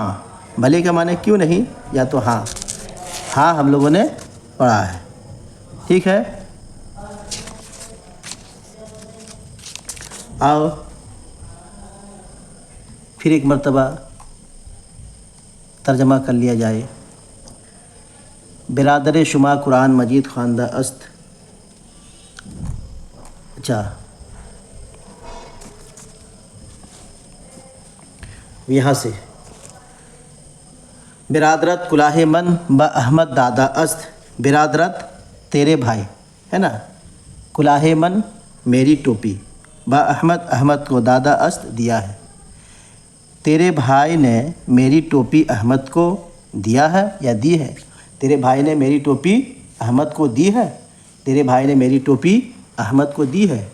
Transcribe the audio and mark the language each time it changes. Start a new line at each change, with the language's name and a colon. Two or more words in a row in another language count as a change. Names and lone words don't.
Urdu: بھلے کا معنی کیوں نہیں، یا تو ہاں، ہاں ہم لوگوں نے پڑھا ہے، ٹھیک ہے؟ آؤ پھر ایک مرتبہ ترجمہ کر لیا جائے۔
Persian: برادر شما قرآن مجید خواندہ است،
Urdu: اچھا یہاں سے
Persian: برادرت کلاہ من با احمد دادا است،
Urdu: برادرت تیرے بھائی ہے نا،
Persian: کلاہ من
Urdu: میری ٹوپی،
Persian: با احمد
Urdu: احمد کو
Persian: دادا است
Urdu: دیا ہے، تیرے بھائی نے میری ٹوپی احمد کو دیا ہے یا دی ہے؟ تیرے بھائی نے میری ٹوپی احمد کو دی ہے؟ تیرے بھائی نے میری ٹوپی احمد کو دی ہے۔